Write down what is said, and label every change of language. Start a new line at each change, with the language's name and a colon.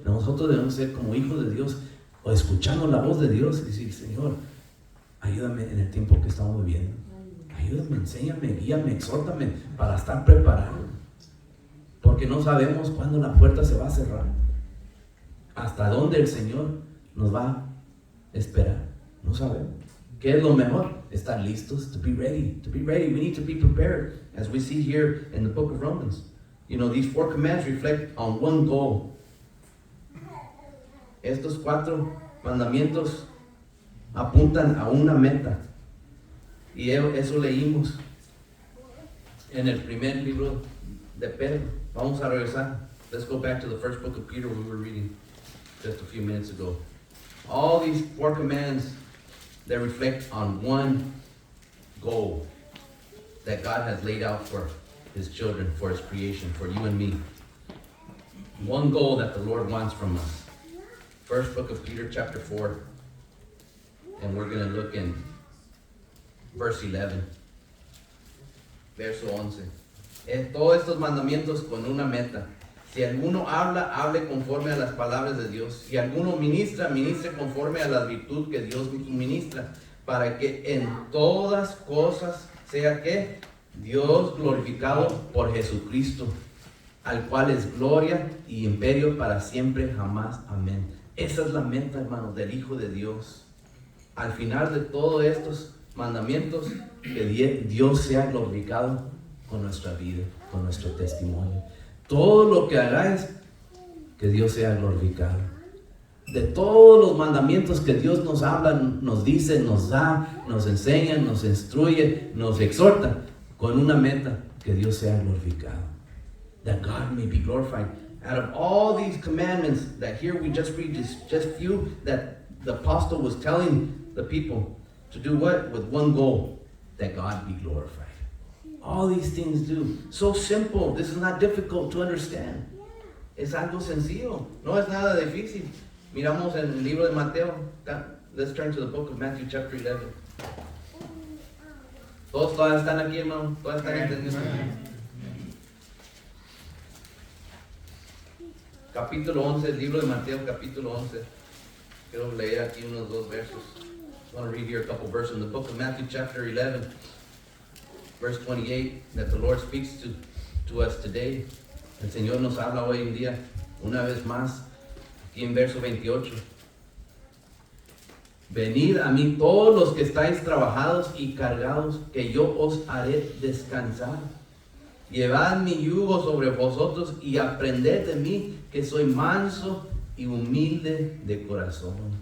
Spanish: Nosotros debemos ser como hijos de Dios, o escuchando la voz de Dios y decir, Señor, ayúdame en el tiempo que estamos viviendo. Ayúdame, enséñame, guíame, exhórtame para estar preparado. Porque no sabemos cuándo la puerta se va a cerrar. Hasta dónde el Señor nos va a esperar. No sabemos. ¿Qué es lo mejor? Estar listos,
English: to be ready. To be ready, we need to be prepared. As we see here in the book of Romans. These 4 commands reflect on one goal.
Spanish: Estos 4 mandamientos apuntan a una meta. Y eso leímos en el primer libro de Pedro. Vamos a regresar.
English: Let's go back to the first book of Peter we were reading just a few minutes ago. All these 4 commands, they reflect on one goal that God has laid out for His children, for His creation, for you and me. One goal that the Lord wants from us. First book of Peter, chapter 4. And we're going to look in verse 11.
Spanish: Verso 11. todos estos mandamientos con una meta. Si alguno habla, hable conforme a las palabras de Dios. Si alguno ministra, ministre conforme a la virtud que Dios ministra, para que en todas cosas sea que Dios glorificado por Jesucristo, al cual es gloria y imperio para siempre jamás. Amén. Esa es la meta, hermanos, del Hijo de Dios. Al final de todos estos mandamientos, que Dios sea glorificado con nuestra vida, con nuestro testimonio. Todo lo que hagáis, que Dios sea glorificado. De todos los mandamientos que Dios nos habla, nos dice, nos da, nos enseña, nos instruye, nos exhorta, con una meta, que Dios sea glorificado.
English: That God may be glorified. Out of all these commandments that here we just read, just few that the apostle was telling the people to do what? With one goal, that God be glorified. All these things do. So simple. This is not difficult to understand.
Spanish: Es algo sencillo. No es nada difícil. Miramos en el libro de Mateo.
English: Let's turn to the book of Matthew chapter 11.
Spanish: Todos todavía están aquí, hermano. Todos están entendiendo. Capítulo 11, el libro de Mateo, capítulo 11. Quiero leer aquí unos 2 versos.
English: I want to read here a couple verses in the book of Matthew chapter 11. Verse 28, that the Lord speaks to us today.
Spanish: El Señor nos habla hoy en día, una vez más, aquí en verso 28. Venid a mí todos los que estáis trabajados y cargados, que yo os haré descansar. Llevad mi yugo sobre vosotros y aprended de mí, que soy manso y humilde de corazón.